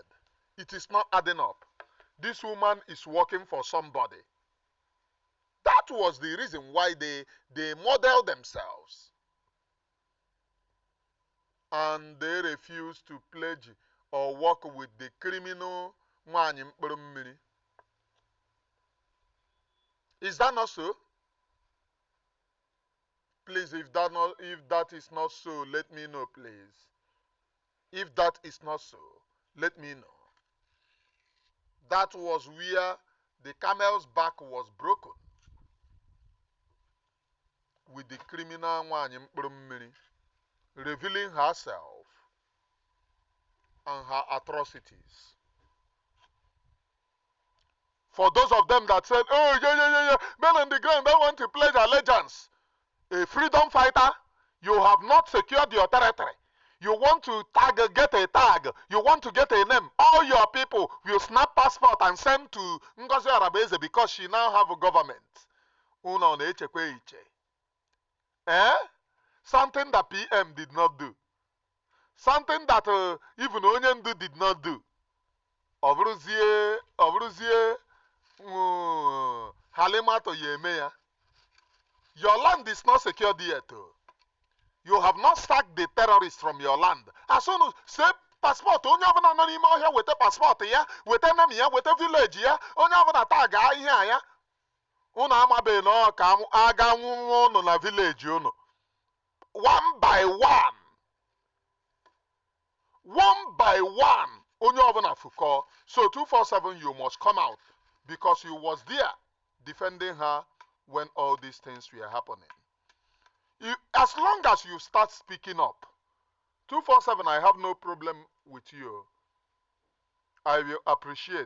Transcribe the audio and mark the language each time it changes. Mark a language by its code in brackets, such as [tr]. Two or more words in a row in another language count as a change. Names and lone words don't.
[en] It is not adding up. This woman is working for somebody. That was the reason why they modeled themselves. And they refused to pledge or work with the criminal [ig] nwaanyị mkpụrụ mmiri. [en] Is that not so? Please, if that is not so, let me know, please. If that is not so, let me know. That was where the camel's back was broken. With the criminal [ig] nwaanyị mkpụrụ mmiri [en] revealing herself and her atrocities. For those of them that said, oh, yeah, men on the ground don't want to pledge allegiance. A freedom fighter, you have not secured your territory. You want to get a tag. You want to get a name. All your people will snap passport and send to Ngozi Oragbueze because she now have a government. [ig] Una na-echekwa iche. [en] Something that PM did not do. Something that even Onyendu did not do. Obruzie Halimato Yemeya. Your land is not secured yet. You have not sacked the terrorists from your land. As soon as say passport, [ig] onye ọbụla nọ n'ime ọhịa weta passport ya, weta name ya, weta village ya, onye ọbụla tag ihe ya. Unu amabeghị na ọ ka aga nwụọ unu na village unu. [en] One by one. One by one. [ig] Onye ọbụla fukọ. [en] So 247, you must come out because you was there defending her when all these things were happening. As long as you start speaking up, 247, I have no problem with you. I will appreciate.